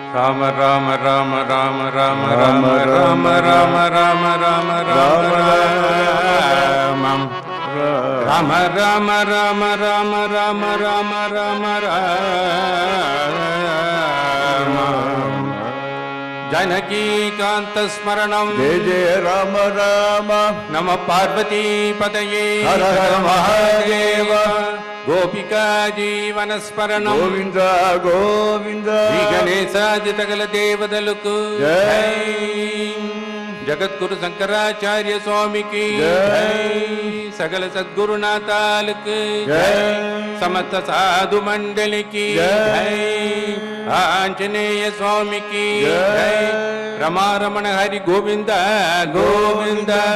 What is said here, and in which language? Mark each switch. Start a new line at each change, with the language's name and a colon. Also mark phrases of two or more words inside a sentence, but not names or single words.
Sanskrit: राम राम राम राम राम राम राम राम राम राम राम राम राम राम राम राम राम राम राम जानकीकान्त स्मरणम् जय जय राम राम नमः पार्वती पतये हर हर महादेव गोपिका जीवन स्मरणम्
Telugu: గోవింద గోవింద గణేశాది సకల దేవతలకు జై జగద్గురు శంకరాచార్య స్వామికి జై సకల సద్గురునాథాలకు జై సమస్త సాధు మండలికి జై ఆంజనేయ స్వామికి జై రమారమణ హరి గోవింద గోవింద